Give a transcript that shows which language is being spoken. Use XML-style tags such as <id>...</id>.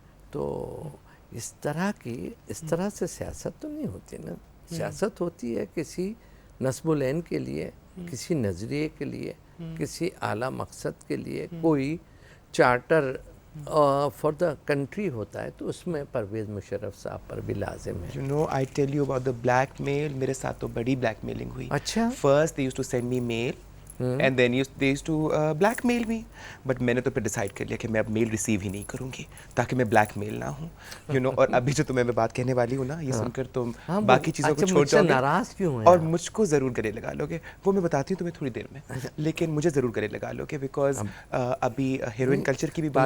<ur>تو اس طرح سے سیاست تو نہیں ہوتی نا. سیاست ہوتی ہے کسی نصب العین کے لیے, کسی نظریے کے لیے, کسی اعلیٰ مقصد کے لیے. کوئی چارٹر فار دا کنٹری ہوتا ہے تو اس میں پرویز مشرف صاحب پر بھی لازم ہے.</ur> <en>You know, I tell you about the blackmail.</en> <ur>میرے ساتھ تو بڑی black mailing ہوئی. اچھا.</ur> <en>First they used to send me mail and then they used to blackmail me.</en> <ur>But میں نے تو پھر ڈیسائیڈ کر لیا کہ میں اب میل ریسیو ہی نہیں کروں گی تاکہ میں بلیک میل نہ ہوں. You know, اور ابھی جو تمہیں میں بات کہنے والی ہوں نا, یہ سن کر تم باقی چیزوں کو چھوڑ جاؤ گے. ناراض کیوں ہیں اور مجھ کو ضرور گلے لگا لو گے. وہ میں بتاتی ہوں تمہیں تھوڑی دیر میں, لیکن مجھے ضرور گلے لگا لو گے بیکاز ابھی ہیروئن کلچر کی بھی بات</ur>